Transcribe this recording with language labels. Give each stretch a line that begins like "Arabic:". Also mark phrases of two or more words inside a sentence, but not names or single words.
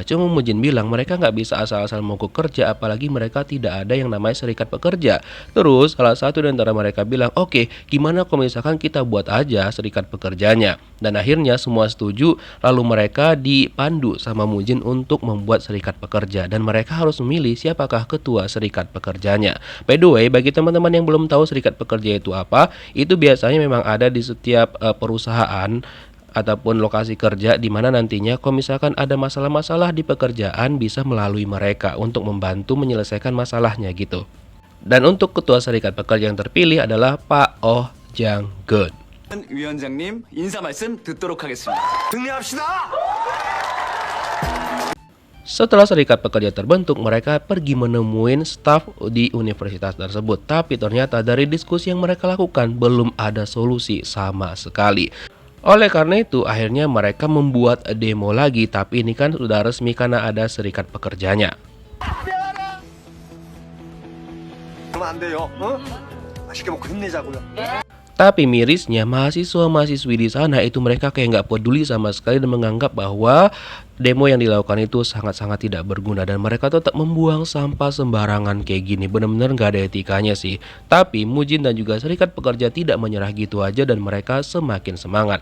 Indonesian: Cuma Mujin bilang mereka nggak bisa asal-asal mogok kerja, apalagi mereka tidak ada yang namanya serikat pekerja. Terus salah satu di antara mereka bilang, oke, gimana kalau misalkan kita buat aja serikat pekerjanya. Dan akhirnya semua setuju, lalu mereka dipandu sama Mujin untuk membuat serikat pekerja dan mereka harus memilih siapakah ketua serikat pekerjanya.
English: By the way,
Indonesian: bagi teman-teman yang belum tahu serikat pekerja itu apa, itu biasanya memang ada di setiap perusahaan ataupun lokasi kerja di mana nantinya kalau misalkan ada masalah-masalah di pekerjaan bisa melalui mereka untuk membantu menyelesaikan masalahnya gitu. Dan untuk ketua serikat pekerja yang terpilih adalah Pak Oh Jang Gun.
Korean: 위원장님 인사 말씀 듣도록 하겠습니다. 승리합시다.
Indonesian: Setelah serikat pekerja terbentuk, mereka pergi menemuin staf di universitas tersebut. Tapi ternyata dari diskusi yang mereka lakukan belum ada solusi sama sekali. Oleh karena itu, akhirnya mereka membuat demo lagi. Tapi ini kan sudah resmi karena ada serikat pekerjanya.
Korean: 그러면 안 돼요. 어? 맛있게 먹고 힘내자고요.
Indonesian: Tapi mirisnya mahasiswa-mahasiswi di sana itu mereka kayak nggak peduli sama sekali dan menganggap bahwa demo yang dilakukan itu sangat-sangat tidak berguna dan mereka tetap membuang sampah sembarangan kayak gini. Bener-bener nggak ada etikanya sih. Tapi Mujin dan juga serikat pekerja tidak menyerah gitu aja dan mereka semakin semangat.